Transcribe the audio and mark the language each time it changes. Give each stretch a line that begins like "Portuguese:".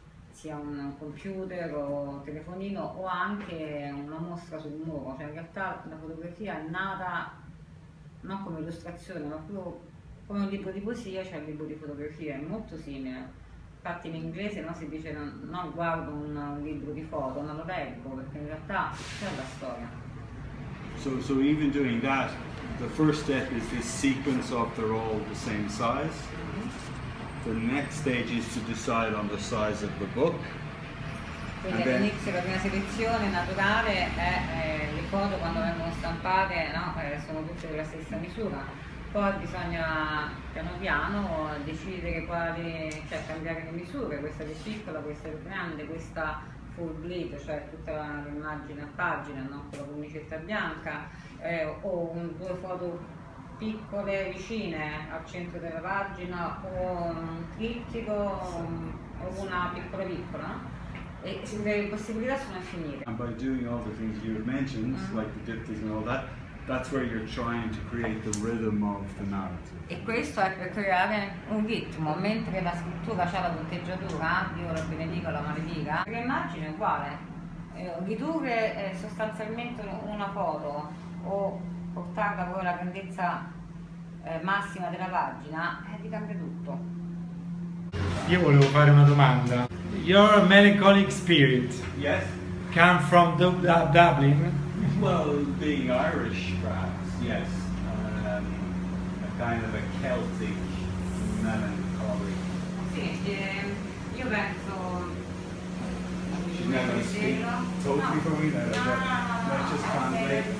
Italian: sia un computer o telefonino o anche una mostra sul muro, cioè in realtà la fotografia è nata non come illustrazione ma proprio come un libro di poesia, cioè un libro di fotografia, è molto simile. Infatti in inglese si dice non guardo un libro di foto, non lo leggo, perché in realtà c'è la storia.
English: So even doing that, the first step is this sequence of they're all the same size. The next stage is to decide on the size of the book.
Italian: Quindi all'inizio la prima selezione naturale è le foto quando vengono stampate, sono tutte della stessa misura. Poi bisogna piano piano decidere cioè cambiare le misure, questa è più piccola, questa è più grande, questa full bleed, cioè tutta l'immagine a pagina, con la cornicetta bianca, o due foto piccole vicine al centro della pagina, o un trittico, o una piccola piccola, e le possibilità sono infinite.
English: And by doing all the things you mentioned, like the diptychs and all that, that's where you're trying to create the rhythm of the narrative.
Italian: E questo è per creare un ritmo, mentre la scrittura ha la punteggiatura, Dio la benedica, la maledica, l'immagine è uguale. Ridurre sostanzialmente una foto o portarla poi alla grandezza massima della pagina, ti cambia tutto. Io volevo fare una domanda.
English: Your melancholic spirit Yes? come from Dublin? Well, being Irish, perhaps, yes. A kind of a Celtic melancholy.
Italian: Sì, io penso...
English: She's not going to speak totally for me, no, let's just translate.